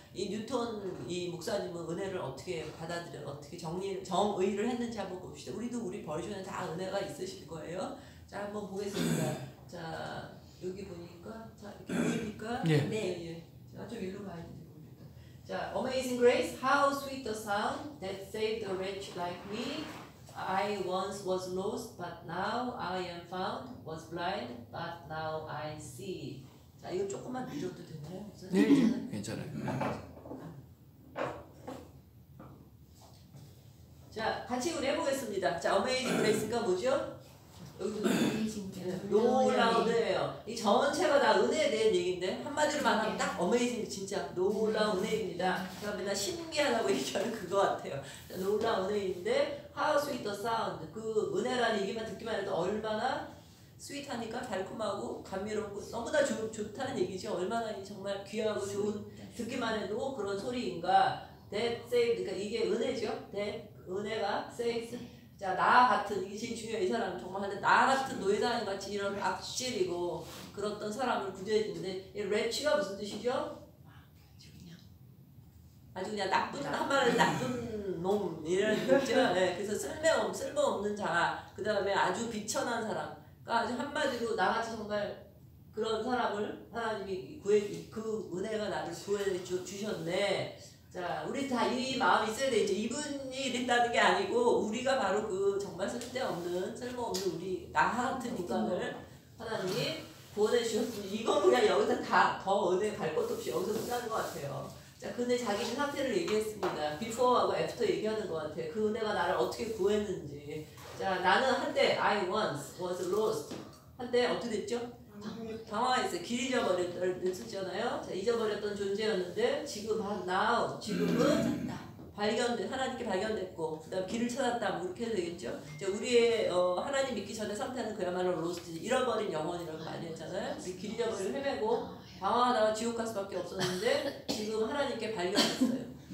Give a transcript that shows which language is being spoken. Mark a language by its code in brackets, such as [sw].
[ko] 이 뉴턴 이 목사님은 은혜를 어떻게 받아들여 어떻게 정의를 했는지 한번 봅시다. 우리 버전에 다 은혜가 있으실 거예요. 자 한번 보겠습니다. 자 여기 보니까 자 이렇게 보입니까? 네. 자 좀 일로 가야 되는데 모르겠다. [en] 자 Amazing Grace, how sweet the sound that saved a wretch like me. I once was lost, but now I am found. Was blind, but now I see. [ko] 자 이거 조금만 늦어도 되나요? 네, 괜찮아요. 자 같이 우리 해보겠습니다. 자 Amazing Grace가 뭐죠? 여기도 놀라운 은혜예요. 이 전체가 다 은혜에 대한 얘기인데 한마디로 말하면 딱 어메이징 진짜 놀라운 은혜입니다. 제가 맨날 신기하다고 얘기하는 그거 같아요. 놀라운 은혜인데 [en] How sweet the sound. [ko] 그 은혜라는 얘기만 듣기만 해도 얼마나 스윗하니까 달콤하고 감미롭고 너무나 좋다는 얘기죠. 얼마나 정말 귀하고 좋은 듣기만 해도 그런 소리인가. [en] That saved. [ko] 그러니까 이게 은혜죠. [en] That 은혜가 saves. [ko] 자, 나 같은, 이게 제일 중요해, 이 사람은 정말. 근데 나 같은 노예자인 같이 이런 악질이고, 그렇던 사람을 구제해주는데, 이 레치가 무슨 뜻이죠? 아주 그냥 나쁜, 한마디로 나쁜 놈, 이런 거죠. 네, 그래서 쓸모없는 자, 그 다음에 아주 비천한 사람. 그러니까 아주 한마디로 나같이 정말 그런 사람을 하나님이 그 은혜가 나를 구해주셨네. 자, 우리 다 이 마음이 있어야 돼. 이제 이분이 이랬다는 게 아니고 우리가 바로 그 정말 쓸모없는 우리 나 같은 인간을 하나님이 구원해 주셨으니 이건 그냥 여기서 다 더 은혜 갈 것도 없이 여기서 끝나는 것 같아요. 자, 근데 자기는 상태를 얘기했습니다. before하고 after 얘기하는 것 같아요. 그 은혜가 나를 어떻게 구했는지. 자, 나는 한때 [en] I once was lost. [ko] 한때 어떻게 됐죠? 당황했어요. 길 잊어버렸잖아요. 자, 잊어버렸던 존재였는데 지금 now 지금은 하나님께 발견됐고 그다음 길을 찾았다. 뭐 이렇게 해도 되겠죠. 자, 우리의 하나님 믿기 전에 상태는 그야말로 로스트, 잃어버린 영혼이라고 많이 했잖아요. 우리 길 잊어버리고 헤매고 방황하다가 지옥 갈 수밖에 없었는데 지금 하나님께 발견됐어요.